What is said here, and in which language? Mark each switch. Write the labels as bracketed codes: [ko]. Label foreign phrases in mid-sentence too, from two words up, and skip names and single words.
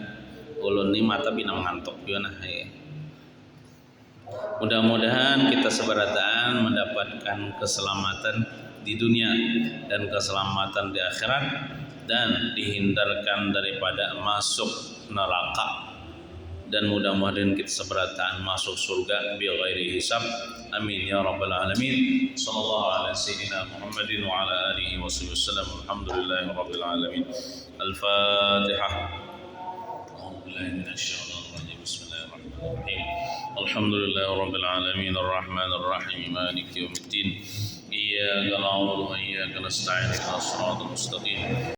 [bjn] Ulun ini mata pinang ngantuk juga nah. Mudah-mudahan kita seberataan mendapatkan keselamatan di dunia dan keselamatan di akhirat dan dihindarkan daripada masuk neraka, dan mudah-mudahan kita seberataan masuk surga [ar] بغير حساب. آمين يا رب العالمين. صلى الله على سيدنا محمد وعلى آله وسلم. الحمد لله رب العالمين. Al-Fatihah. أعوذ بالله من الشيطان الرجيم. بسم الله الرحمن الرحيم. الحمد لله رب العالمين الرحمن الرحيم مالك يوم الدين. إياك نعبد وإياك نستعين اهدنا الصراط المستقيم.